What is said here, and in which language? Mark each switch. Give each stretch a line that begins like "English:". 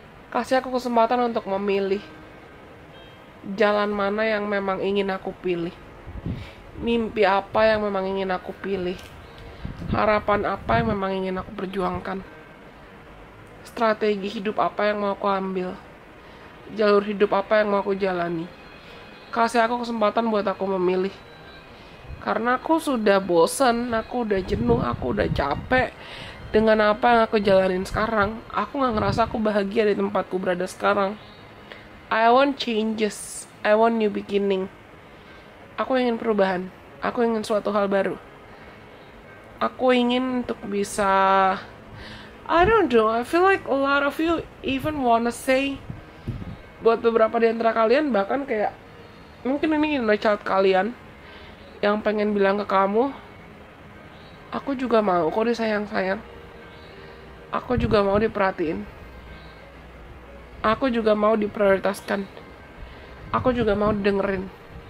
Indonesian: kasih aku kesempatan untuk memilih jalan mana yang memang ingin aku pilih, mimpi apa yang memang ingin aku pilih, harapan apa yang memang ingin aku perjuangkan, strategi hidup apa yang mau aku ambil, jalur hidup apa yang mau aku jalani. Kasih aku kesempatan buat aku memilih. Karena aku sudah bosan, aku udah jenuh, aku udah capek dengan apa yang aku jalanin sekarang. Aku gak ngerasa aku bahagia di tempatku berada sekarang.
English: I want changes, I want new beginning.
Indonesian: Aku ingin perubahan, aku ingin suatu hal baru. Aku ingin untuk bisa,
English: I don't know, I feel like a lot of you even wanna say,
Indonesian: buat beberapa di antara kalian bahkan kayak mungkin ini inner child kalian yang pengen bilang ke kamu, aku juga mau kok disayang-sayang, aku juga mau diperhatiin, aku juga mau diprioritaskan, aku juga mau didengerin.